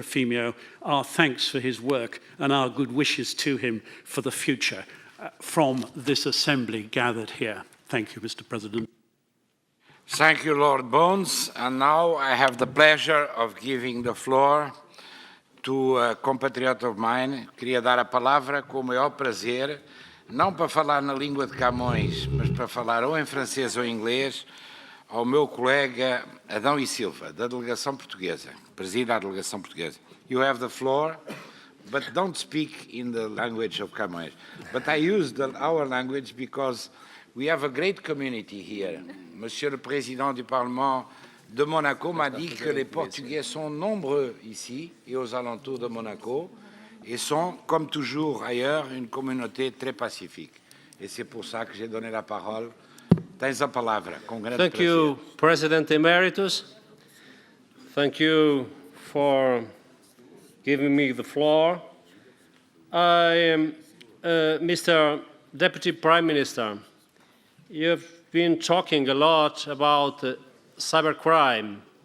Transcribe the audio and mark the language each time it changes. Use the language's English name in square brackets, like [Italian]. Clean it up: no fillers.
[English] Efimio our thanks for his work and our good wishes to him for the future from this assembly gathered here. Thank you, Mr. President. Thank you, Lord Bones. And now I have the pleasure of giving the floor to a compatriot of mine. [Portuguese] Queria dar a palavra com o maior prazer, não para falar na língua de Camões, mas para falar ou em francês ou em inglês, ao meu colega Adão e Silva, da delegação portuguesa, que presida a delegação portuguesa. [English] You have the floor, but don't speak in the language of Camões. But I use our language because we have a great community here. [French] Monsieur le Président du Parlement de Monaco m'a dit que les Portugais sont nombreux ici et aux alentours de Monaco et sont, comme toujours ailleurs, une communauté très pacifique. Et c'est pour ça que j'ai donné la parole. [Portuguese] Tens a palavra, com grande prazer. [English] Thank you, President Emeritus. Thank you for giving me the floor. I am Mr. Deputy Prime Minister. You've been talking a lot about cybercrime.